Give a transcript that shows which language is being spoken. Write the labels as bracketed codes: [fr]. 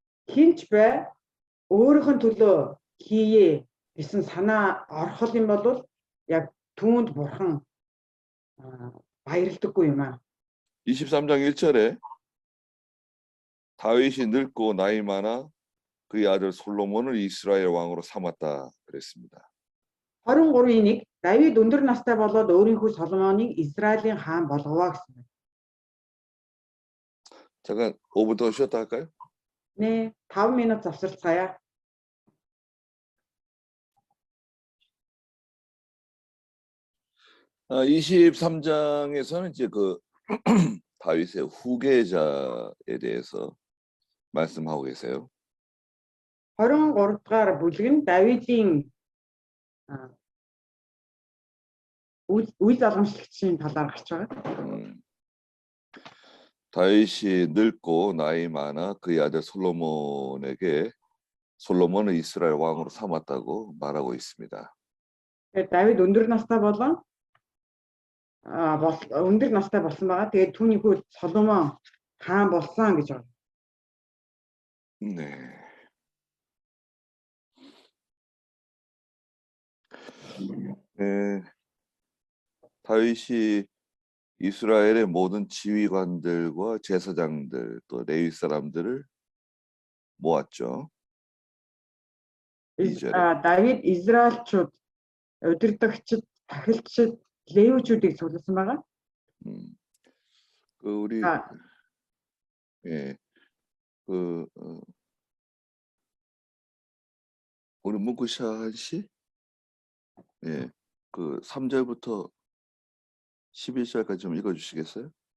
[mn] Хинч бай өөрийнхөө төлөө хийе гэсэн санаа орхол юм бол яг түүнд бурхан баярлдаггүй юм аа. [ko] 23장 1절에 다윗이 늙고 나이 많아 그의 아들 솔로몬을 이스라엘 왕으로 삼았다 그랬습니다. [mn] 23-ийн 1 Давид өндөр настай болоод өөрийнхөө Соломоныг Израилийн хаан болговаа гэсэн байна. [ko] 잠깐 5분 더 쉬었다 할까요? [mn] Нэ 5 минут завсарцгаая. [ko] 아, 23장에서는 이제 그 다윗의 후계자에 대해서 말씀하고 계세요. [mn] 23 дугаар бүлэг нь Давидын үйл залгамжлагчийн талаар гарч байгаа. [ko] 다윗이 늙고 나이 많아 그의 아들 솔로몬을 이스라엘 왕으로 삼았다고 말하고 있습니다. [mn] Тэгээд Давид өндөр настай болон өндөр настай болсон байгаа. Тэгээд түүний хүү Соломон хаан болсон гэж байна. [ko] 네. 네. 다윗이 이스라엘의 모든 지휘관들과 제사장들 또 레위 사람들을 모았죠. [mn] Давид Израильчууд удирдагчид, тахилчид, левичүүдийг цугласан байгаа. [ko] 그 우리 아. 예, 우리 문구샤한 씨, 예, 그 3절부터 11절까지 좀 읽어주시겠어요?